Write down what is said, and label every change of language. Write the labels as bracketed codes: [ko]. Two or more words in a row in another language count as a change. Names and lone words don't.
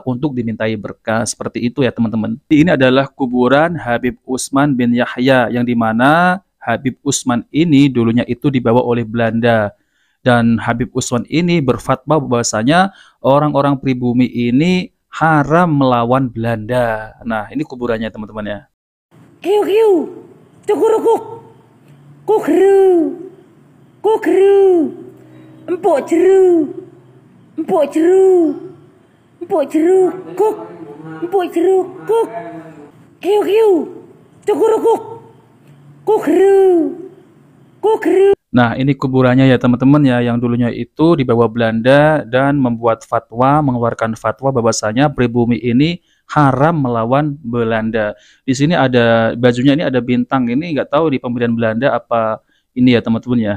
[id] Untuk dimintai berkah seperti itu ya teman-teman. Ini adalah kuburan Habib Utsman bin Yahya yang dimana Habib Utsman ini dulunya itu dibawa oleh Belanda. Dan Habib Utsman ini berfatwa bahwasanya orang-orang pribumi ini haram melawan Belanda. Nah ini kuburannya teman-teman ya. Kiu kiu, cukurukuk, kukru, kukru, empuk jeru. Empuk jeruk, empuk jeruk, kuk, empuk jeruk, kuk, kiu kiu, cukurukuk, kukru, kukru. Nah ini kuburannya ya teman-teman ya, yang dulunya itu dibawa Belanda dan membuat fatwa, mengeluarkan fatwa bahwasanya pribumi ini haram melawan Belanda. Di sini ada bajunya, ini ada bintang, ini nggak tahu di pemberian Belanda apa ini ya teman-teman ya.